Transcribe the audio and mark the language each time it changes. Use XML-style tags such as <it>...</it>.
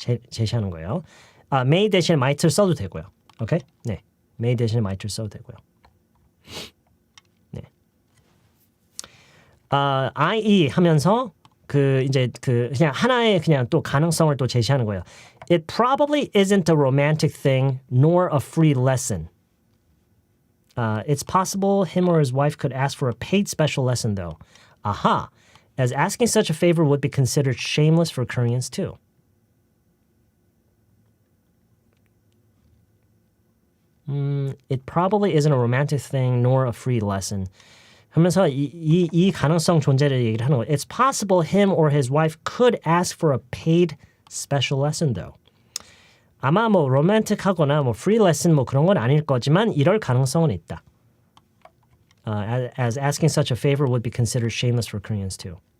<ko>제시하는 거예요. may 대신 might를 써도 되고요. 오케이? 네. may 대신 might를 써도 되고요. 네. IE 하면서 그냥 하나의 그냥 또 가능성을 또 제시하는 거예요.</ko> <en>It probably isn't a romantic thing nor a free lesson. It's possible him or his wife could ask for a paid special lesson though. Aha. As asking such a favor would be considered shameless for Koreans too. It probably isn't a romantic thing nor a free lesson.</en> <ko>하면서 이 가능성 존재를 얘기를 하는 거예요.</ko> <en>It's possible him or his wife could ask for a paid special lesson though.</en> <ko>아마 뭐 로맨틱하거나 뭐 free lesson 뭐 그런 건 아닐 거지만 이럴 가능성은 있다.</ko> <en>As asking such a favor would be considered shameless for Koreans too.</en>